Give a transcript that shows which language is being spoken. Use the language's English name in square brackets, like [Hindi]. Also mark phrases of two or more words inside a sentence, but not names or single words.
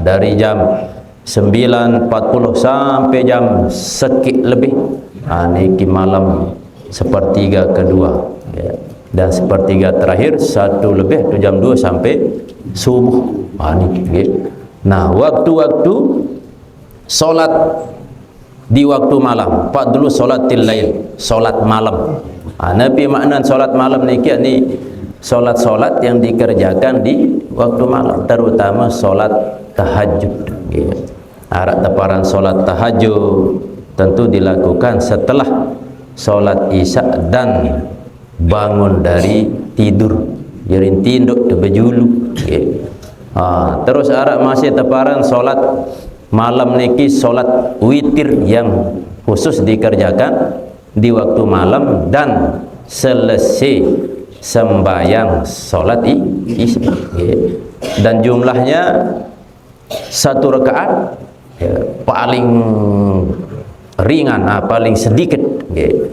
[Indonesian] Dari jam 9.40 sampai jam sekit lebih, niki malam sepertiga kedua, dan sepertiga terakhir 1 lebih, itu jam 2 sampai subuh. Niki. Nah, waktu-waktu solat di waktu malam, [Arabic] fadlu salatil lail, [Indonesian] solat malam. Nabi makna solat malam niki ni solat-solat yang dikerjakan di waktu malam, terutama solat tahajud. [Sasak] Arak teparan [Indonesian] solat tahajud tentu dilakukan setelah solat isya dan bangun dari tidur, jadi [Sasak] tinduk bejulu. [Indonesian] Terus arak masih teparan solat malam niki solat witir yang khusus dikerjakan di waktu malam dan selesai sembahyang solat isya. dan jumlahnya satu rakaat ya, paling ringan, paling sedikit okay.